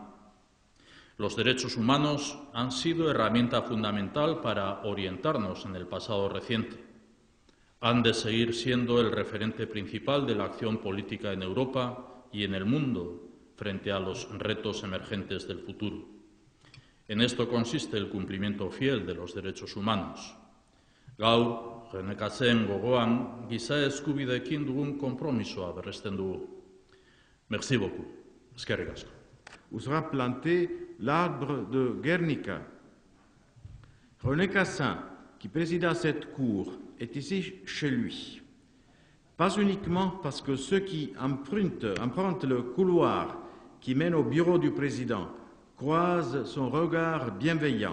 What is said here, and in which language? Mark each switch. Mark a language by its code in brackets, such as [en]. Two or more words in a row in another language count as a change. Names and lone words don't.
[es] Los derechos humanos han sido herramienta fundamental para orientarnos en el pasado reciente. Han de seguir siendo el referente principal de la acción política en Europa y en el mundo frente a los retos emergentes del futuro. En esto consiste el cumplimiento fiel de los derechos humanos. [eu] Gaur, genekatzen gogoan, giza eskubideekin dugun konpromisoa berresten dugu. [fr] Merci beaucoup. [eu] Eskerrik asko. [fr] Où sera planté l'arbre de Guernica. René Cassin, qui présida cette cour, est ici chez lui. Pas uniquement parce que ceux qui empruntent le couloir qui mène au bureau du président croisent son regard bienveillant.